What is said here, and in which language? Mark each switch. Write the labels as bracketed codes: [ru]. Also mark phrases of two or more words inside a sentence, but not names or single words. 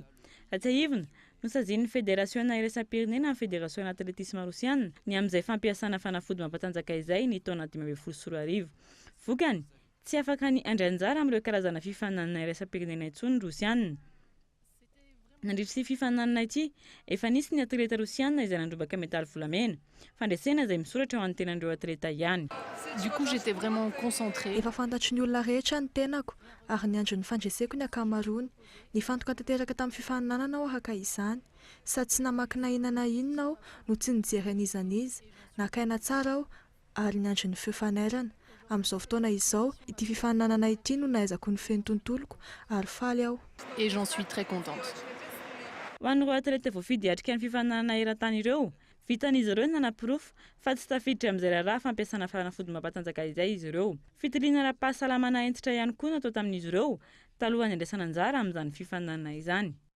[mg] Raha tsy ahivina no sazin'ny federasiona iraisam-pirenena ny federasiona atletisme rosiana ny amin'izay fampiasana fanafody mampatanjaka izay ny taona 2024. Vokany tsy afaka ny andray anjara amin'ireo karazana fifananana iraisam-pirenena intsony rosiana. Nandritra sy fifananana ity efa nisy ny atleta rosiana izay nandrobaka metaly volamena fandresena izay misoratra ho an'ny tenandreo atleta ihany. [fr] Du coup j'étais vraiment concentrée. [mg] Efa fantatry ny olona rehetra ny tenako ary ny andro ny fandreseko ny akamaroany. Ny fantoka tanteraka tamin'ny fifaninanana aho haka izany. Sady tsy namaky na inona na inona aho no tsy nijery an'izaniza. Nakaina tsara aho ary ny andro ny feo fanairana. Amin'izao fotoana izao ity fifaninanana ity no nahaizako ny feno tontoloko ary faly aho. [fr] Et j'en suis très contente. [mg] Ho an'ireo atleta voafidy hatrika ny fifaninanana eran-tany ireo, vitan'izy ireo nanapirofo fa tsy tafiditra amin'izay raharaha fampiasana fanafody mampatanjaka izay izy ireo. Fitiliana ara-pahasalamana entitra ihany koa natao tamin'izy ireo talohan'ny andraisana anjara amin'izany fifaninanana izany.